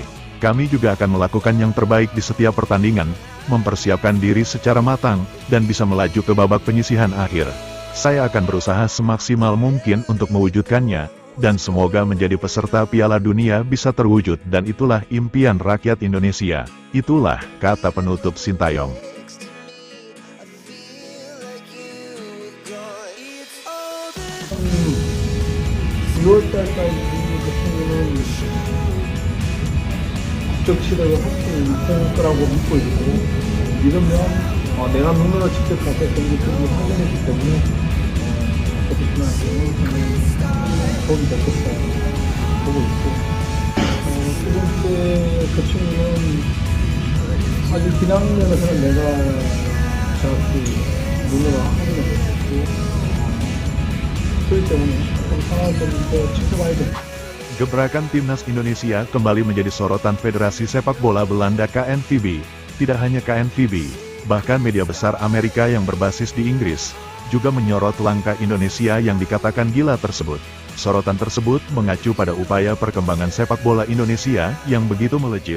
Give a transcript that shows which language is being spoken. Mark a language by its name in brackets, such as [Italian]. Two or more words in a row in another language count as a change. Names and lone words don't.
[Indonesian] Kami juga akan melakukan yang terbaik di setiap pertandingan, mempersiapkan diri secara matang, dan bisa melaju ke babak penyisihan akhir. Saya akan berusaha semaksimal mungkin untuk mewujudkannya, dan semoga menjadi peserta Piala Dunia bisa terwujud, dan itulah impian rakyat Indonesia. Itulah kata penutup Sintayong. [Korean] 국적 시대를 할 수 있을 거라고 믿고 있고, 믿으면 내가 눈으로 직접 가서 경기를 확인했기 때문에 프로페셔널한테는 도움이 됐겠다 보고 있고, 두 번째 그 친구는 아직 기량 면에서는 내가 정확히 눈으로 확인했고, 그렇기 때문에 상황을 좀 더 지켜봐야 돼. [Indonesian] Gebrakan timnas Indonesia kembali menjadi sorotan Federasi Sepak Bola Belanda KNVB. Tidak hanya KNVB, bahkan media besar Amerika yang berbasis di Inggris, juga menyorot langkah Indonesia yang dikatakan gila tersebut. Sorotan tersebut mengacu pada upaya perkembangan sepak bola Indonesia yang begitu melejit.